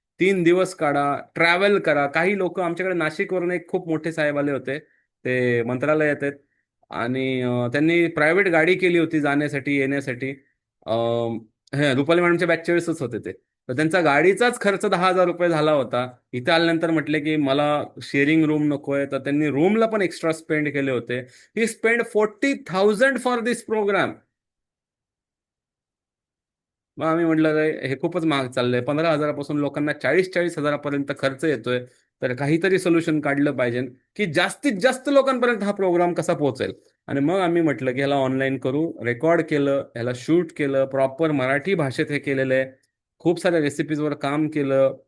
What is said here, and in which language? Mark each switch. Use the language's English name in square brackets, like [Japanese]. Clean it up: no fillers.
[Marathi] 3 दिवस काढा, ट्रॅव्हल करा. काही लोक आमच्याकडे नाशिकवरून एक खूप मोठे साहेब आले होते, ते मंत्रालयात आहेत आणि त्यांनी प्रायव्हेट गाडी केली होती जाण्यासाठी येण्यासाठी. रुपाली मॅडमच्या बॅचच्या वेळेसच होते ते. तर त्यांचा गाडीचाच खर्च 10,000 रुपये झाला होता. इथे आल्यानंतर म्हटले की मला शेअरिंग रूम नकोय, तर त्यांनी रूमला पण एक्स्ट्रा स्पेंड केले होते. [English] He spend 40,000 for this program. [Marathi] मग आम्ही म्हटलं हे खूपच महाग चाललंय. 15,000पासून लोकांना 40,000-40,000पर्यंत खर्च येतोय, तर काहीतरी सोल्युशन काढलं पाहिजे की जास्तीत जास्त लोकांपर्यंत हा प्रोग्राम कसा पोहोचेल. आणि मग आम्ही म्हटलं की ह्याला ऑनलाईन करू, रेकॉर्ड केलं, ह्याला शूट केलं, प्रॉपर मराठी भाषेत हे केलेलं आहे, खूप साऱ्या रेसिपीजवर काम केलं.